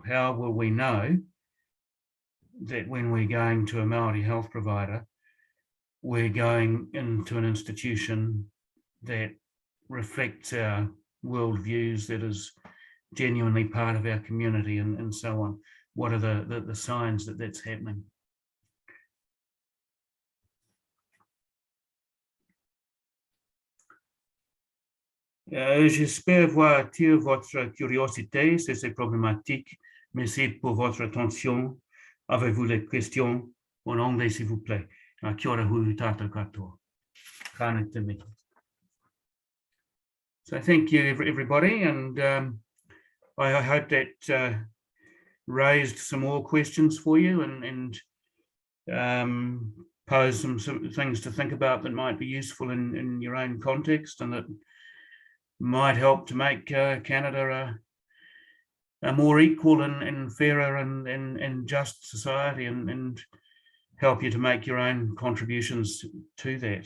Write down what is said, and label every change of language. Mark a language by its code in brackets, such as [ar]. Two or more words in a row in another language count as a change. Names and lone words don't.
[en] How will we know that when we're going to a Māori health provider, we're going into an institution that reflects our worldviews, that is genuinely part of our community, and so on? What are the signs that that's happening? [fr] J'espère voir attirer votre curiosité sur ces problématiques. Merci pour votre attention. Avez-vous des questions en anglais, s'il vous plaît? [mi] Kia ora hu tātou katoa. Kāna te miki. [en] So thank you, everybody, and I hope that raised some more questions for you and pose some things to think about that might be useful in your own context and that might help to make Canada a more equal and fairer and just society and help you to make your own contributions to that.